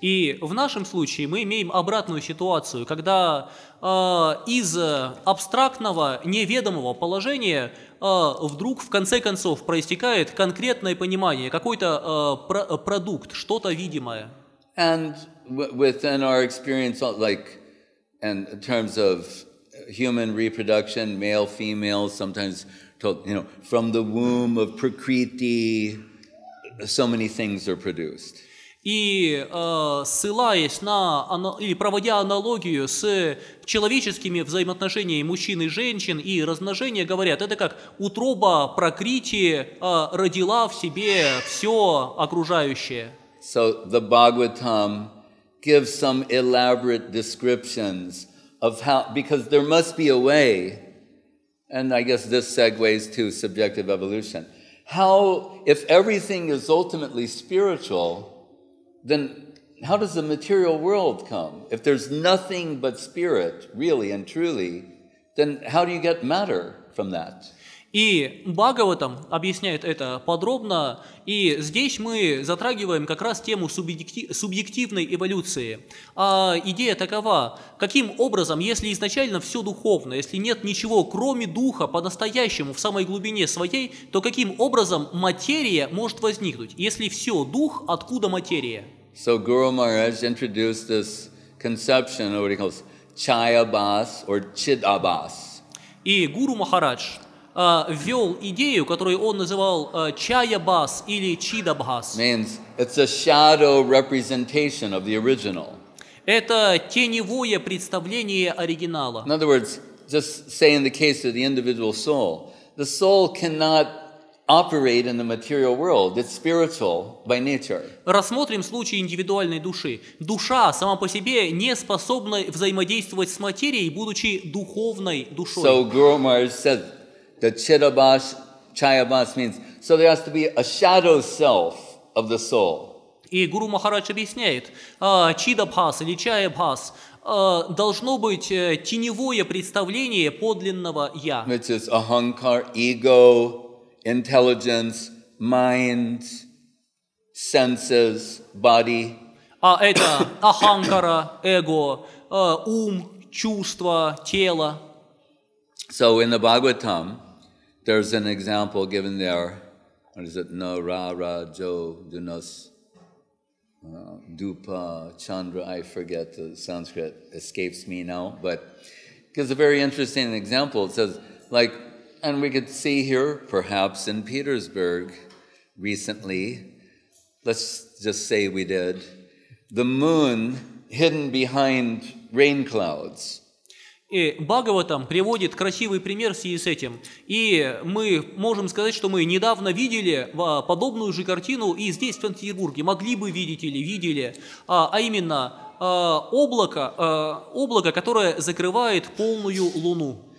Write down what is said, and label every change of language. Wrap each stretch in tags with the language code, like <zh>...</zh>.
<ru>И в нашем случае мы имеем обратную ситуацию, когда из абстрактного, неведомого положения вдруг в конце концов проистекает конкретное понимание, какой-то продукт, что-то видимое.</ru> <en>And within our experience, like in terms of human reproduction, male, female, sometimes told, from the womb of Prakriti, so many things are produced.</en> <ru>И ссылаясь или проводя аналогию с человеческими взаимоотношениями мужчин и женщин и размножения, говорят, это как утроба Пракрити родила в себе все окружающее.</ru> <en>So the Bhagavatam gives some elaborate descriptions of how, because there must be a way. And I guess this segues to subjective evolution. How, if everything is ultimately spiritual, then how does the material world come? If there's nothing but spirit, really and truly, then how do you get matter from that?</en> <ru>И Бхагаватам объясняет это подробно, и здесь мы затрагиваем как раз тему субъективной эволюции. Идея такова: каким образом, если изначально все духовно, если нет ничего, кроме духа, по-настоящему, в самой глубине своей, то каким образом материя может возникнуть? Если все дух, откуда материя?</ru> <en>So Guru Maharaj introduced this conception of what he calls Chayabhas or Chidabhas.</en> <ru>И Гуру Махарадж ввел идею, которую он называл чаябас или чидабхас.</ru> <en>Means it's a shadow representation of the original.</en> <ru>Это теневое представление оригинала.</ru> <en>In other words, just say in the case of the individual soul, the soul cannot operate in the material world. It's spiritual by nature.</en> <ru>Рассмотрим случай индивидуальной души. Душа сама по себе не способна взаимодействовать с материей, будучи духовной душой.</ru> <en>So Guru Maharaj said that Chayabhas means, so there has to be a shadow self of the soul.</en> <ru>И Гуру Махарадж объясняет, чидабхас или чаябхас должно быть теневое представление подлинного «я».</ru> <en>Which is ahankar, ego, intelligence, mind, senses, body.</en> <ru>Это аханкара, эго, ум, чувство, тело.</ru> <en>So in the Bhagavatam, there's an example given there. What is it? No, ra, ra, jo, dunos, dupa, chandra. I forget, the Sanskrit escapes me now. But it gives a very interesting example. It says, like, and we could see here, perhaps in Petersburg recently, let's just say we did, the moon hidden behind rain clouds.</en> <ru>И Бхагаватам приводит красивый пример в связи с этим. И мы можем сказать, что мы недавно видели подобную же картину и здесь, в Санкт-Петербурге. Могли бы видеть или видели. А именно облако, которое закрывает полную луну.</ru>